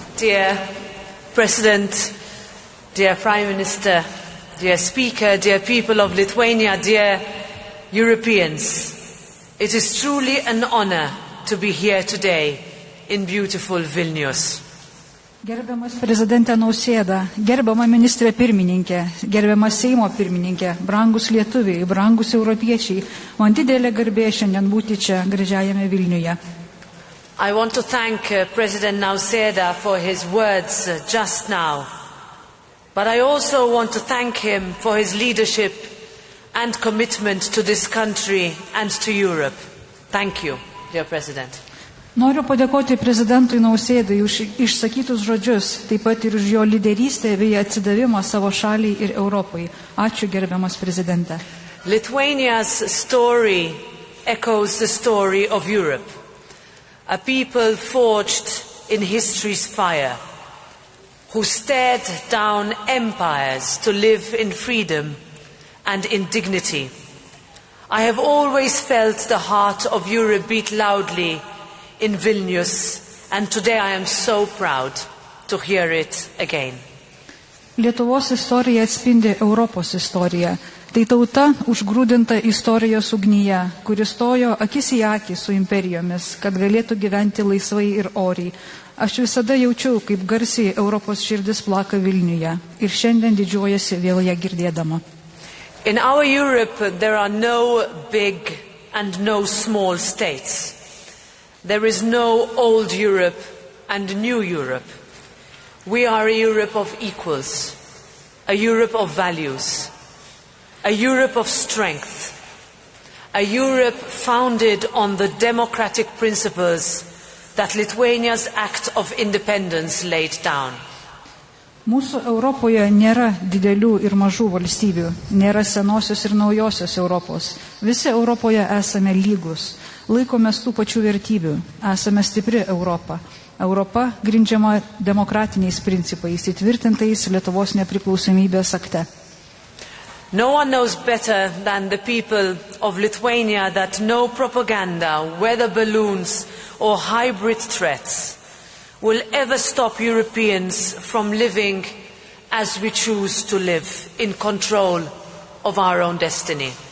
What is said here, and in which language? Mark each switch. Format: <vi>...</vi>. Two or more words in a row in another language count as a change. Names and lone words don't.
<en>Dear President, dear Prime Minister, dear Speaker, dear people of Lithuania, dear Europeans, it is truly an honor to be here today in beautiful Vilnius.</en> <lt>Gerbiamas prezidentė Nausėda, gerbiama ministrė pirmininkė, gerbiamas Seimo pirmininkė, brangus lietuviai, brangus europiečiai, man didelė garbė šiandien būti čia gražiajame Vilniuje.</lt> <en>I want to thank President Nausėda for his words just now, but I also want to thank him for his leadership and commitment to this country and to Europe. Thank you, dear President.</en> <lt>Noriu padėkoti prezidentui Nausėdai už išsakytus žodžius, taip pat ir už jo lyderystę bei atsidavimą savo šaliai ir Europai. Ačiū, gerbiamas prezidente.</lt> <en>Lithuania's story echoes the story of Europe. A people forged in history's fire, who stared down empires to live in freedom and in dignity. I have always felt the heart of Europe beat loudly in Vilnius, and today I am so proud to hear it again.</en> <lt>Lietuvos istorija atspindi Europos istoriją. Tai tauta užgrūdinta istorijos ugnyje, kuri stojo akis į akį su imperijomis, kad galėtų gyventi laisvai ir oriai. Aš visada jaučiau, kaip garsiai Europos širdis plaka Vilniuje ir šiandien didžiuojasi vėl ją girdėdama.</lt> <en>In our Europe there are no big and no small states. There is no old Europe and new Europe. We are a Europe of equals, a Europe of values, a Europe of strength, a Europe founded on the democratic principles that Lithuania's Act of Independence laid down.</en> <lt>Mūsų Europoje nėra didelių ir mažų valstybių, nėra senosios ir naujosios Europos. Visi Europoje esame lygus, laikomės tų pačių vertybių, esame stipri Europa. Europa grindžiama demokratiniais principais, įtvirtintais Lietuvos nepriklausomybės akte.</lt> <en>No one knows better than the people of Lithuania that no propaganda, weather balloons or hybrid threats will ever stop Europeans from living as we choose to live, in control of our own destiny.</en>